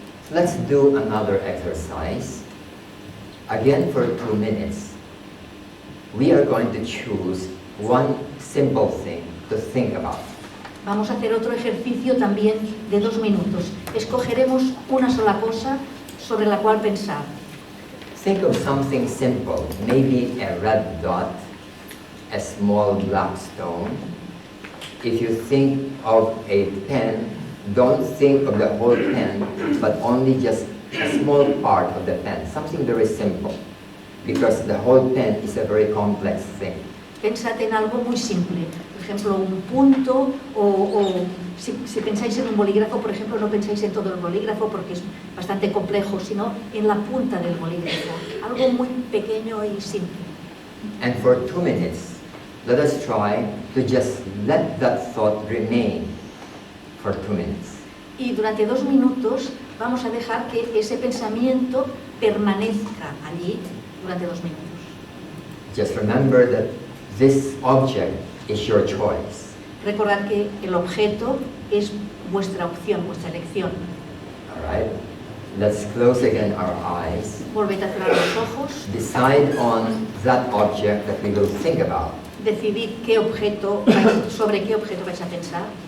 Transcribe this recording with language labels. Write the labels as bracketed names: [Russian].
[English] Let's do another exercise. Again, for 2 minutes, we are going to choose one simple thing to think about. [Spanish] Vamos a hacer otro ejercicio también de 2 minutos. Escogeremos una sola cosa sobre la cual pensar. [English] Think of something simple, maybe a red dot, a small black stone. If you think of a pen, don't think of the whole pen, but only just a small part of the pen, something very simple, because the whole pen is a very complex thing. [Spanish] Pensad en algo muy simple, por ejemplo, un punto, o si pensáis en un bolígrafo, por ejemplo, no pensáis en todo el bolígrafo porque es bastante complejo, sino en la punta del bolígrafo, algo muy pequeño y simple. [English] And for 2 minutes, let us try to just let that thought remain for 2 minutes. [Spanish] Y durante 2 minutos vamos a dejar que ese pensamiento permanezca allí durante 2 minutos. [English] Just remember that this object is your choice. [Spanish] Recordad que el objeto es vuestra opción, vuestra elección. [English] All right? Let's close again our eyes. [Spanish] Volved a cerrar los ojos, [English] Decide on that object that we will think about. [Spanish] decidid sobre qué objeto vais a pensar.